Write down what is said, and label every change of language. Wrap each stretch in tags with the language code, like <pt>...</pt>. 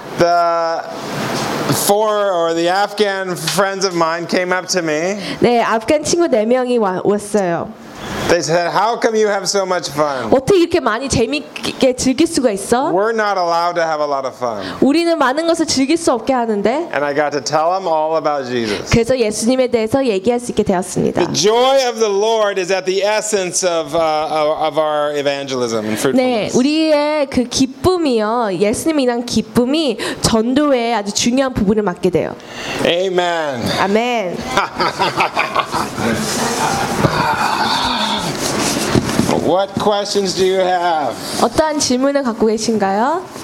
<en>the four or the Afghan friends of mine came up to me.</en> <ko>네, 아프간 친구 네 명이 왔어요.</ko> <en>They said, "How come you have so much fun?"</en> <ko>어떻게 이렇게 많이 재미있게 즐길 수가 있어?</ko> <en>We're not allowed to have a lot of fun.</en> <ko>우리는 많은 것을 즐길 수 없게 하는데.</ko> <en>And I got to tell them all about Jesus.</en> <ko>그래서 예수님에 대해서 얘기할 수 있게 되었습니다.</ko> <en>The joy of the Lord is at the essence of our evangelism and fruitfulness.</en> <ko>네, 우리의 그 기쁨이요, 예수님에 대한 기쁨이 전도에 아주 중요한 부분을 맡게 돼요.</ko> <en>Amen. Amen. What questions do you have?</en> <ko>어떠한 질문을 갖고 계신가요?</ko>